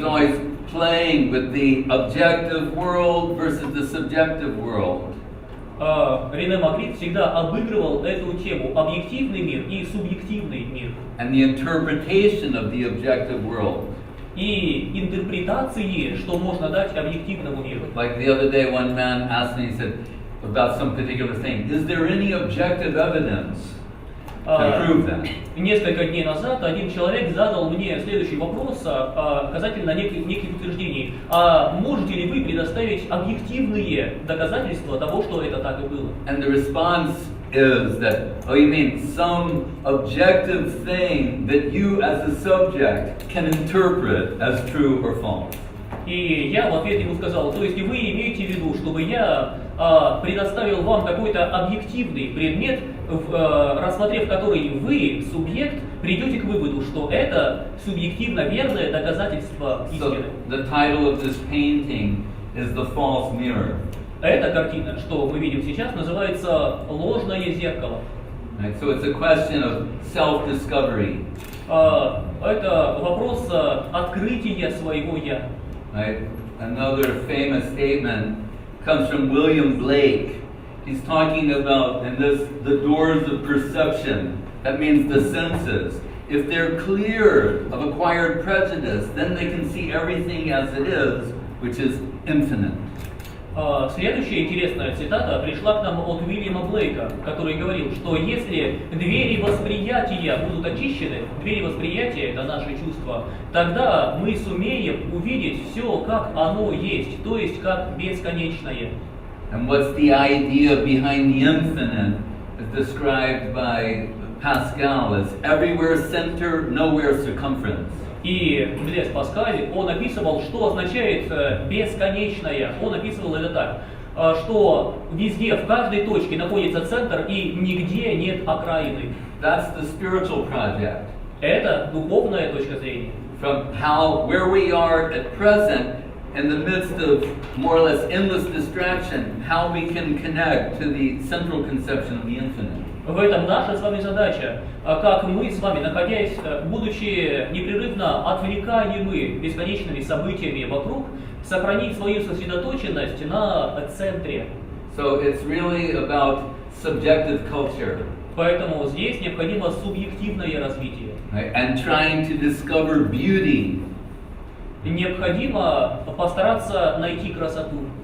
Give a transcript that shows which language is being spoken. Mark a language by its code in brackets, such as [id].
[en] He's always playing with the objective world versus the subjective world. [ru] Рене Магрит всегда обыгрывал эту тему: объективный мир и субъективный мир. [en] And the interpretation of the objective world. [ru] И интерпретации, что можно дать объективному миру. [en] Like the other day, one man asked me, he said, about some particular thing, is there any objective evidence to prove that? [ru] Несколько дней назад один человек задал мне следующий вопрос касательно неких утверждений. Можете ли вы предоставить объективные доказательства того, что это так и было? [en] And the response is that, oh, you mean some objective thing that you as a subject can interpret as true or false? [ru] И я в ответ ему сказал: то есть вы имеете в виду, чтобы я предоставил вам какой-то объективный предмет, рассмотрев который вы, субъект, придете к выводу, что это субъективно верное доказательство истины. [en] So the title of this painting is The False Mirror. [ru] Эта картина, что мы видим сейчас, называется «Ложное зеркало». [en] Right, so it's a question of self-discovery. [ru] Это вопрос открытия своего «я». [en] Right? Another famous statement comes from William Blake. He's talking about, the doors of perception. That means the senses. If they're clear of acquired prejudice, then they can see everything as it is, which is infinite. [ru] Следующая интересная цитата пришла к нам от Уильяма Блейка, который говорил, что если двери восприятия будут очищены, двери восприятия — это наши чувства, тогда мы сумеем увидеть все, как оно есть, то есть как бесконечное. [en] And what's the idea behind the infinite is described by Pascal as everywhere center, nowhere circumference. [ru] И Блес Паскаль, он описывал, что означает бесконечное. Он описывал это так, что везде, в каждой точке находится центр и нигде нет окраины. [en] That's the spiritual project. [ru] Это духовная точка зрения. [en] From where we are at present, in the midst of more or less endless distraction, how we can connect to the central conception of the infinite. [ru] В этом наша с вами задача, как мы с вами, находясь, будучи непрерывно отвлекаемы бесконечными событиями вокруг, сохранить свою сосредоточенность на центре. [en] So it's really about subjective culture. [ru] Поэтому здесь необходимо субъективное развитие. [en] Right? And trying to discover beauty. [ru] Необходимо постараться найти красоту.